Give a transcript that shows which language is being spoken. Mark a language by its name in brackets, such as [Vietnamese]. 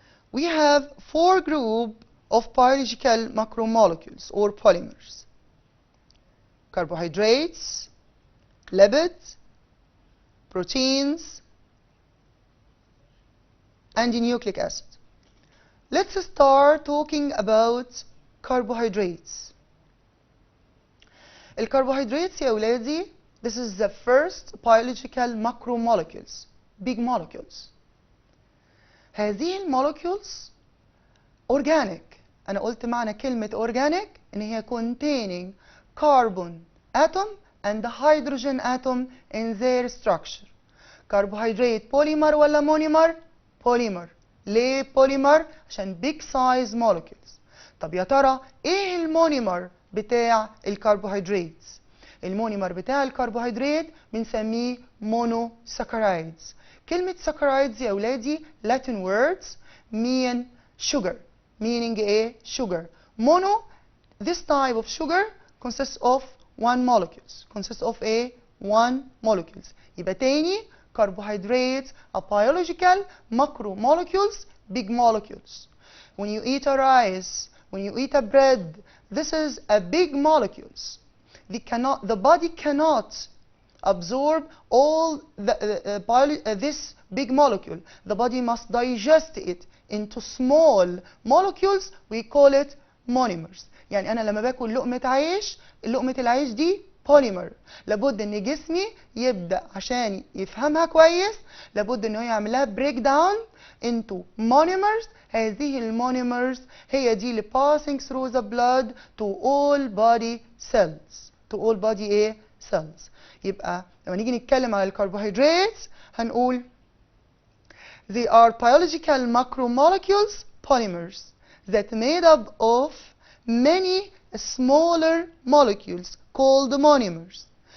[English] We have 4 groups of biological macromolecules or polymers: carbohydrates, lipids, proteins, and nucleic acid. Let's start talking about carbohydrates. [Arabic] الكربوهيدرات يا ولادي, [English] this is the first biological macromolecules, big molecules. [Arabic] هذه المولكيولز organic. أنا قلت معنى كلمة [English] organic [Arabic] إن هي [English] containing carbon atom and hydrogen atom in their structure. carbohydrate polymer [Arabic] ولا [English] monomer؟ polymer. [Arabic] ليه [English] polymer؟ [Arabic] عشان [English] big size molecules. [Arabic] طب يا ترى إيه المونيمر بتاع الكربوهيدرات؟ المونيمر بتاع الكربوهيدرات بنسميه monosaccharides. كلمة [English] saccharides [Arabic] يا ولادي [English] Latin words mean sugar, meaning [Arabic] ايه؟ [English] sugar. Mono, this type of sugar consists of one molecules, consists of a one molecules. [Arabic] يبقى تاني [English] carbohydrates are biological macromolecules, big molecules. When you eat a rice, when you eat a bread, this is a big molecules. The body cannot absorb all this big molecule. The body must digest it into small molecules. We call it monomers. [Arabic] يعني أنا لما باكل لقمة عيش, لقمة العيش دي polymer. لابد إن جسمي يبدأ عشان يفهمها كويس, لابد إنه يعملها [English] break down into monomers. [Arabic] هذه المونيمرز هي دي اللي [English] passing through the blood to all body cells. To all body [Arabic] ايه؟ [English] cells. [Arabic] يبقى لما نيجي نتكلم على الكربوهيدرات هنقول [English] they are biological macromolecules, polymers that made up of many smaller molecules called monomers.